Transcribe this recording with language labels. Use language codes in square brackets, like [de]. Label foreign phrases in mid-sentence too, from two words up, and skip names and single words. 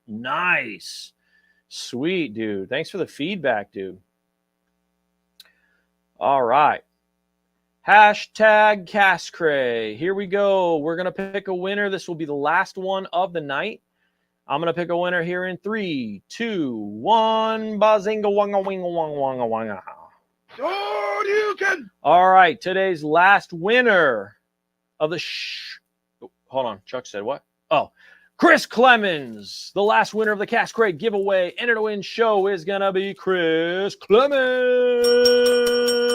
[en] Nice. Sweet, dude. Thanks for the feedback, dude. All right. Hashtag Cray. Here we go. We're going to pick a winner. This will be the last one of the night. I'm going to pick a winner here in 3, 2, 1. Bazinga wanga winga wanga wanga wanga. Oh, you can. All right. Today's last winner of the hold on. Chuck said what? Oh, Chris Clemens. The last winner of the Cray giveaway. Enter to win show is going to be Chris Clemens.